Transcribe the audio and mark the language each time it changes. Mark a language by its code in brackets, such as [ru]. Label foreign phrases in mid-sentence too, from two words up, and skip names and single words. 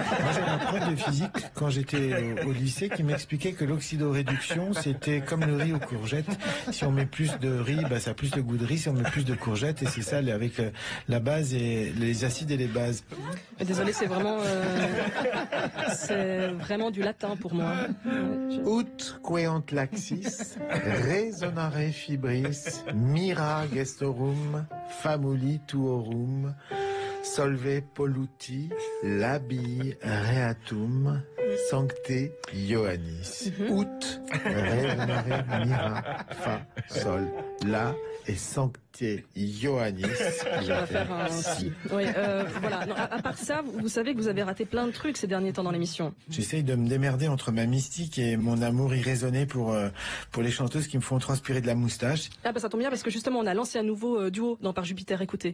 [fr] Moi, j'avais un prof de physique quand j'étais au lycée qui m'expliquait que l'oxydoréduction, c'était comme le riz aux courgettes. Si on met plus de riz, ça a plus de goût de riz. Si on met plus de courgettes, et c'est ça avec la base et les acides et les bases. Désolé, c'est vraiment du latin pour moi. [la] Ut queant laxis, resonare fibris, mira gestorum, famuli tuorum, solve polluti, labi reatum, sancte Ioannis. Ut, resonare, mira, fa, sol, la et sancte Ioannis. [fr] Je vais faire un si. Oui, voilà. Non, à part ça, vous savez que vous avez raté plein de trucs ces derniers temps dans l'émission. J'essaye de me démerder entre ma mystique et mon amour irraisonné pour les chanteuses qui me font transpirer de la moustache. Ah ça tombe bien parce que justement on a lancé un nouveau duo dans Par Jupiter, écoutez.